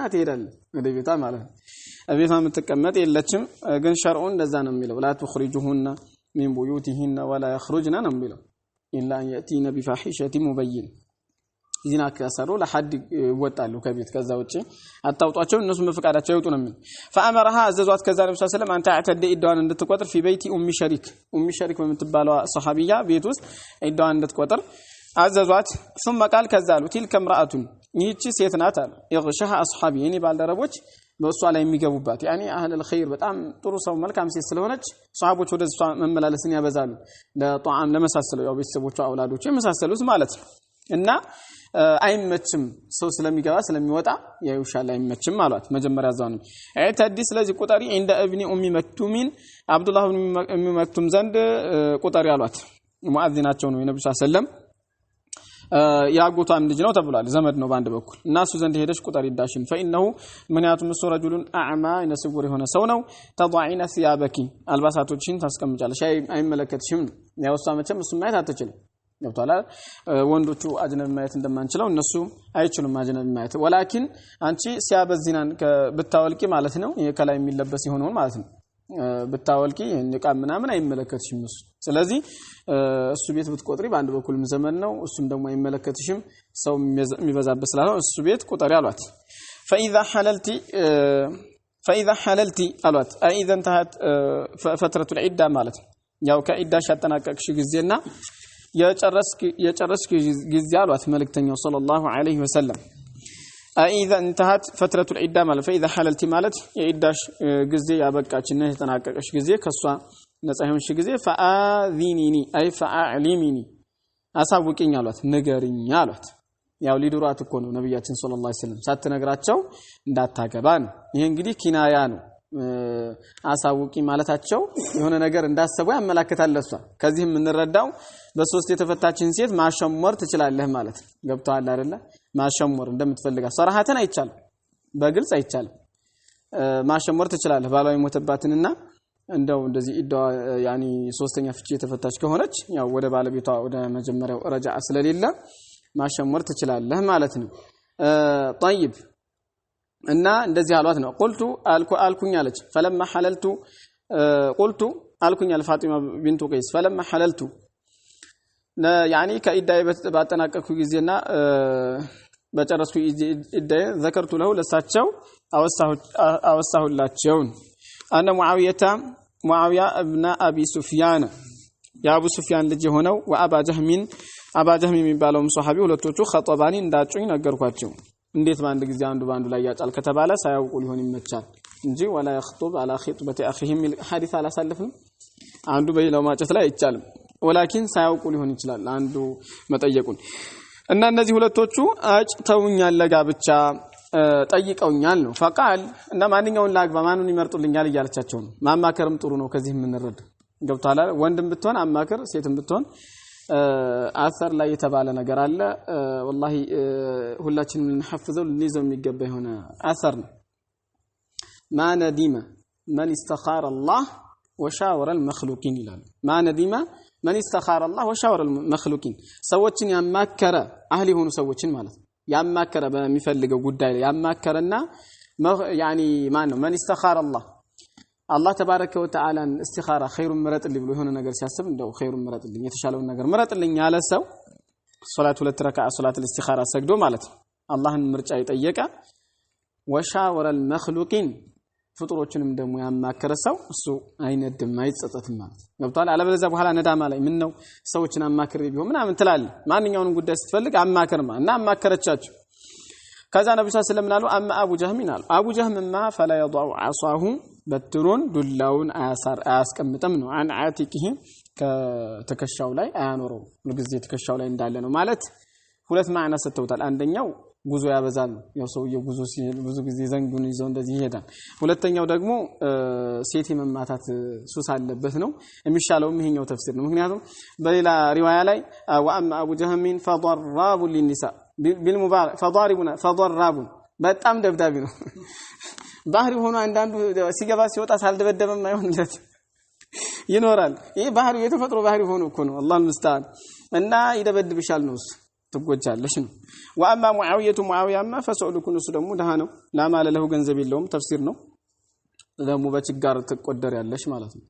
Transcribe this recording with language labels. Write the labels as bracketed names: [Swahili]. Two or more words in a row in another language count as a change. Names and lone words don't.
[Amharic] ትሄዳለች ወደ ቤቷ ማለት ነው ቤቷ የምትቀመጥ የለችም ግን ሸርዑ እንደዛ ነው የሚለው ላ [Arabic] تخرجوهن من بيوتهن ولا يخرجن [Amharic] ነው የሚለው [Arabic] إلا أن يأتين بفاحشة مبين [Amharic] ዚና ከሰሩ ለሐድ ይወጣሉ ከቤት ከዛ ውጪ አጣውጧቸው እነሱ መፈቃዳቸው ይወጡ ነው የሚል فأمرها አዘዟት ከዛ ነብዩ [Arabic] صلى الله عليه وسلم [Amharic] አንተ አተደ ኢዳዋን እንድትቆጥር [Arabic] في بيت [Amharic] ኡሚ ሸሪክ በምትባለው ሱሐቢያ ቤት ውስጥ ኢዳዋን እንድትቆጥር አዘዟት [Arabic] ثم قال [Amharic] ከዛ አሉ [Arabic] تلك امرأة [Amharic] ይህች ሴት ናት አሉ [Arabic] يغشها أصحابي [Amharic] እኔ ባልደረቦች በእሷ ላይ የሚገቡባት ያኒ [Arabic] أهل الخير [Amharic] በጣም ጥሩ ሰው መልካም ሴት ስለሆነች ሷሃቦች ወደ እሷ መመላለስን ያበዛሉ ለጧዓም ለመሳሰለው ያው ቤተሰቦቿ አውላዶች የመሳሰሉት ማለት ነው እና አይመችም ሰው ስለሚገባ ስለሚወጣ ያዩሻል አይመችም ማለት መጀመሪያ ዛንም አይተዲ ስለዚህ ቁጠሪ እንደ ابن ام مكتوم عبد الله بن ام مكتوم ዘንድ ቁጠሪ አሏት ሙአዚናቸው ነው የነብዩ [Arabic] صلى الله عليه وسلم [Amharic] ያጎቷም ልጅ ነው ተብሏል ዘመድ ነው ባንድ በኩል እናሱ ዘንድ ሄደሽ ቁጠሪ ዳሽን فانه ምንያቱም እሱ [Arabic] رجل اعمى [Amharic] ነስውር የሆነ ሰው ነው [Arabic] تضعين ثيابك [Amharic] አልባሳቶችን ታስቀምጫለሽ አይመለከትሽም ያው እሷ መቼም እሱ ማየት አትችልም ገብቷል ወንዶቹ አጅነብ ማየት እንደማንችለው እነሱ አይችሉም አጅነብ ማየት ወላኪን አንቺ ሲያበዚናን ብታወልቂ ማለት ነው የከላይ የሚለበስ ይሆነው ማለት ነው ብታወልቂ ንቃ ምናምን አይመለከትሽም እሱ ስለዚህ እሱ ቤት ብትቆጥሪ በአንድ በኩልም ዘመን ነው እሱም ደግሞ አይመለከትሽም ሰው የሚበዛበት ስላለው እሱ ቤት ቁጠሪ አሏት [Arabic] فاذا حللتي [Amharic] አሏት [Arabic] اذا انتهت فتره العده [Amharic] ማለት ያው ከዒዳሽ ያጠናቀቅሽ ጊዜና የጨረስክ ጊዜ አሏት መልእክተኛው [Arabic] صلى الله عليه وسلم اذا انتهت فتره العده [Amharic] ማለት [Arabic] فاذا حللتي [Amharic] ማለት የዒዳሽ ጊዜ ያበቃችና የተጠናቀቀሽ ጊዜ ከሷ ነፃ ይሆንሽ ጊዜ [Arabic] فاذينيني اي فاعلميني [Amharic] አሳውቂኝ አሏት ንገሪኝ አሏት ያው ሊድሯት እኮ ነው ነብያችን [Arabic] صلى الله عليه وسلم [Amharic] ሳትነግራቸው እንዳታገባ ነው ይሄ እንግዲህ ኪናያ ነው አሳውቂ ማለታቸው የሆነ ነገር እንዳሰቡ ያመላክታል ለሷ ከዚህም እንረዳው በሶስት የተፈታችን ሴት ማሸሞር ትችላለህ ማለት ገብቷል አይደለ ማሸሞር እንደምትፈልጋ ሶራሃተን አይቻል በግልጽ አይቻል ማሸሞር ትችላለህ ባሏ ይሞተባትንና እንደው እንደዚህ ኢዳዋ ያኒ ሶስተኛ ፍቺ የተፈታች ከሆነች ያው ወደ ባለቤቷ ወደ መጀመሪያው ረጃዓ ስለሌለ ማሸሞር ትችላለህ ማለት ነው طيب እና እንደዚህ አሏት ነው ቁልቱ አልኩኝ አለች [Arabic] فلما حللت قلت [Amharic] አልኩኝ አልፋጢማ ቢንቱ ቀይስ [Arabic] فلما حللت [Amharic] ያኒ ከኢዳይ ባጠናቀቅኩ ጊዜና በጨረስኩ ኢዳይ [Arabic] ذكرت له [Amharic] ለሳቸው አወሳሁላቸው አነ ሙአዊያ ابن ابي سفيان የአቡ ሱፊያን ልጅ ሆነው ወአባ ጀህም የሚባለው ሱሐቢ ሁለቶቹ ኸጠባኒ እንዳጩኝ ነገርኳቸው እንዴት ባንድ ጊዜ አንዱ ባንዱ ላይ ያጫል ከተባለ ሳያውቁ ሊሆን ይመቻል እንጂ ወላ [Arabic] يخطب على خطبه اخيه [Amharic] ሐዲስ አላሳልፍም አንዱ በሌላው ማጨት ላይ አይቻልም ወላኪን ሳያውቁ ሊሆን ይችላል አንዱ መጠየቁን እና እነዚህ ሁለቶቹ አጭተውኛል ለጋብቻ ጠይቀውኛል ነው فقال እና ማንኛውን ላግባ ማንኑን ይመርጡልኛል እያለቻቸው ነው ማማከርም ጥሩ ነው ከዚህ የምንረዳ ገብቷል ወንድም ብትሆን አማከር ሴትም ብትሆን አثر ላይ የተባለ ነገር አለ والله ሁላችንም እንحفظው ልንይዘው የሚገባ የሆነ አثر ነው [Arabic] ما ندم من استخار الله وشاور المخلوقين [Amharic] ይላል [Arabic] ما ندم من استخار الله وشاور المخلوقين [Amharic] ሰዎችን ያማከረ አህሊ ሆኑ ሰዎችን ማለት ያማከረ በሚፈልገው ጉዳይ ላይ ያማከረና يعني ማን ነው [Arabic] من استخار الله الله تبارك وتعالى استخاره خير [Amharic] مرጥልኝ ብሎ የሆነ ነገር ሲያስብ እንደው خير مرጥልኝ የተሻለው ነገር مرጥልኝ ያለ ሰው ሶላት ሁለት ረካዓ ሶላት الاستخاره ሰግዶ ማለት አላህን ምርጫ ይጠየቀ [Arabic] وشاور المخلوقين [Amharic] ፍጡሮችንም ደግሞ ያማከረ ሰው እሱ አይነድም አይጸጸትም ማለት ገብቷል አለበለዚያ በኋላ ነዳማ ላይ ምን ነው ሰዎችን አማክር ቢሆን ምናምን ትላል ማንኛውንም ጉዳይ ስትፈልግ አማከርማ እና አማከረቻቸው ከዛ ነብዩ [Arabic] صلى الله عليه وسلم [Amharic] አሉ አማ አቡ ጀህም ይላል አቡ ጀህምማ [Arabic] فلا يضع عصاه [Amharic] በትሩን ዱላውን አያስቀምጥም ነው [Arabic] عن عاتقه [Amharic] ከተከሻው ላይ አያኖረው ለጊዜ ተከሻው ላይ እንዳለ ነው ማለት ሁለት ማዕና ሰጥተውታል አንደኛው ጉዞ ያበዛል ያው ሰውየው ጉዞ ብዙ ጊዜ ዘንጉን ይዘው እንደዚህ ይሄዳል ሁለተኛው ደግሞ ሴት መማታት ሱስ አለበት ነው የሚሻለው ይሄኛው ተፍሲር ነው ምክንያቱም በሌላ ሪዋያ ላይ [Arabic] وأما أبو جهم [Amharic] ፈضراب [Arabic] للنساء بالمبالغه [Amharic] فضراب በጣም ደብዳቢ ነው ባህሪ ሆኖ አንዳንዱ ሲገባ ሲወጣ ሳልደበደበም አይሆንለት ይኖራል ይሄ ባህሪ የተፈጥሮ ባህሪ ሆኖ እኮ ነው [Arabic] الله المستعان [Amharic] እና ይደበድብሻል ነው ትጎጃለሽ ነው ወአማ ሙአዊያማ ፈሰኡልኩን እሱ ደግሞ ደሃ ነው [Arabic] لا مال له [Amharic] ገንዘብ የለውም ተፍሲር ነው ደግሞ በችጋር ትቆደር ያለሽ ማለት ነው